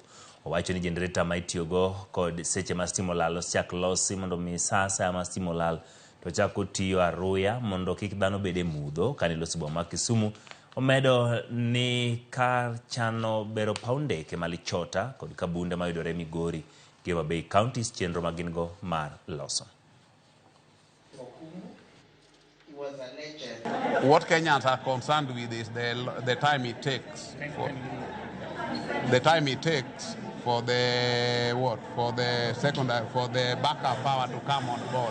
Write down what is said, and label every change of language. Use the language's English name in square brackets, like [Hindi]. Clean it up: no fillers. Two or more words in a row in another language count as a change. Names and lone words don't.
[Luo (Kenya and Tanzania)] Owacho ni jenereta ma itiyogo kod seche ma stima olal osechak losi mondo mi sasa ma stima olal to chako tiyo aruya mondo kik dhano bede mudho kani losi boma Kisumu. Omedo ni kar chano bero paw ndeke malichota kod kabunde mayudore Migori Giwa Bay counties chenro magingo mar loso. [English] What Kenyans are concerned with is the time it takes for the backup power to come on board.